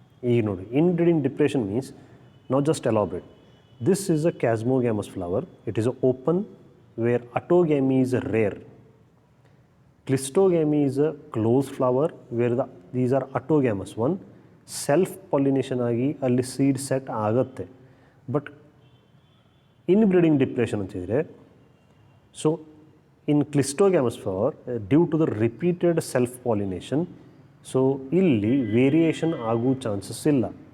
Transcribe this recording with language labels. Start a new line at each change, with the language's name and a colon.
Kannada: ಈಗ ನೋಡಿ,
English: Inbreeding depression means not just elaborate. This is a chasmogamous flower. It is a open where autogamy is a rare. Clistogamy is a closed flower where these are autogamous one. Self pollination
Kannada: ಆಗಿ ಅಲ್ಲಿ seed set ಆಗುತ್ತೆ.
English: but inbreeding depression
Kannada: ಅಂತಿದ್ರೆ,
English: so in cleistogamous flower due to the repeated self pollination,
Kannada: so ಇಲ್ಲಿ variation ಆಗೋ chances ಇಲ್ಲ.